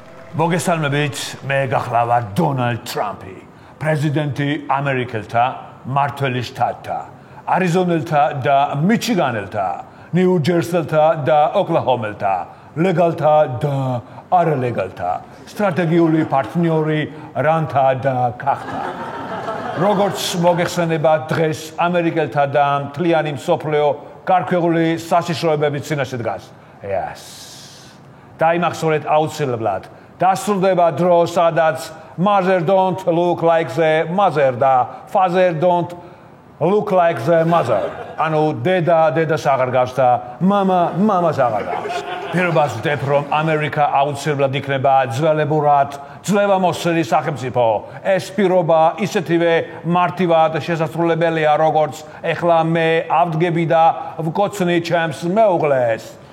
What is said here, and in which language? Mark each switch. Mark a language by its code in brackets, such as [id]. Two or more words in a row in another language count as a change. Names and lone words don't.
[ka] მოგესალმებით, მე გახლავარ დონალდ ტრამპი, პრეზიდენტი ამერიკელთა, მმართველი შტატთა, არიზონელთა და მიჩიგანელთა, ნიუ-ჯერსელთა და ოკლაჰომელთა, ლეგალთა და არალეგალთა, სტრატეგიული პარტნიორი რანთა და ქახთა. როგორც მოგეხსენებათ, დღეს ამერიკელთა და მთლიანი მსოფლიო გარკვეული საშიშროებების წინაშე დგას. დაიმახსოვრეთ აუცილებლად. დასრულდება დრო, სადაც [en] mother don't look like the mother და father don't look like the mother. [ka] ანუ დედას აღარ გავს და მამას აღარ გავს. პირობას ვდებ, რომ ამერიკა აუცილებლად იქნება ძველებურად ძლევამოსილი სახელმწიფო. ეს პირობა ისეთივე მარტივად შესასრულებელია, როგორც ეხლა მე ავდგები და ვკოცნი ჩემს მეუღლეს.